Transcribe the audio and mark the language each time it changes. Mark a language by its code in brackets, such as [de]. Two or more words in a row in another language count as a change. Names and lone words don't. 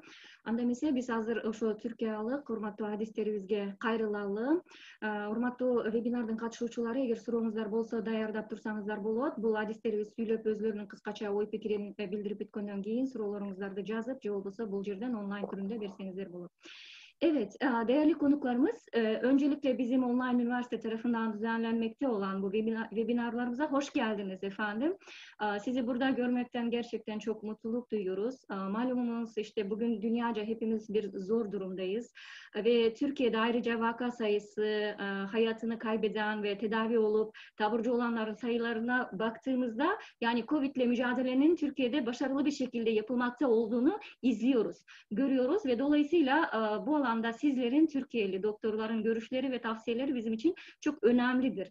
[ky] Анда эмесе биз азыр ошо түркиялык урматтуу адистерибизге кайрылалы. Урматтуу вебинардын катышуучулары, эгер сурооңуздар болсо даярдап турсаңыздар болот. Бул адистерибиз сүйлөп өзлөрүнүн кыскача ой пикирин билдирип бүткөндөн кийин суроолоруңуздарды жазып, же болбосо бул жерден онлайн түрүндө берсеңиздер болот. [tr] Evet, değerli konuklarımız, öncelikle bizim online üniversite tarafından düzenlenmekte olan bu webinarlarımıza hoş geldiniz efendim. Sizi burada görmekten gerçekten çok mutluluk duyuyoruz. Malumunuz işte bugün dünyaca hepimiz bir zor durumdayız ve Türkiye'de ayrıca vaka sayısı, hayatını kaybeden ve tedavi olup taburcu olanların sayılarına baktığımızda yani Covid ile mücadelenin Türkiye'de başarılı bir şekilde yapılmakta olduğunu izliyoruz, görüyoruz ve dolayısıyla bu alanda sizlerin Türkiye'li doktorların görüşleri ve tavsiyeleri bizim için çok önemlidir.